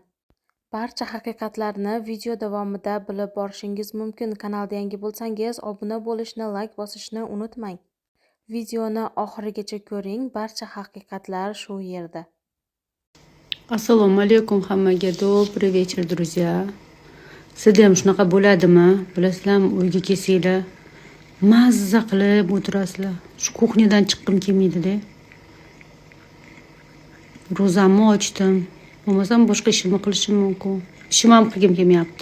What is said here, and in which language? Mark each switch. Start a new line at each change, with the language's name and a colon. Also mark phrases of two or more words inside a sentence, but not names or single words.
Uzbek: Barcha haqiqatlarni video davomida bilib borishingiz mumkin. Kanalda yangi bo'lsangiz, obuna bo'lishni, like bosishni unutmang. Videoni oxirigacha ko'ring, barcha haqiqatlar shu yerda. Assalomu alaykum hammaga,
Russian: добрый вечер, друзья.
Uzbek: Sizda ham shunaqa bo'ladimi? Bilasizlarmi, uyga kelsanglar, mazza qilib o'tirasizlar. Shu kuxnyadan chiqqim kelmaydi-da. Ro'zamni ochdim. Bo'lmasam boshqa ishimni qilishim mumkin. Ishim ham qilgim kelmayapti.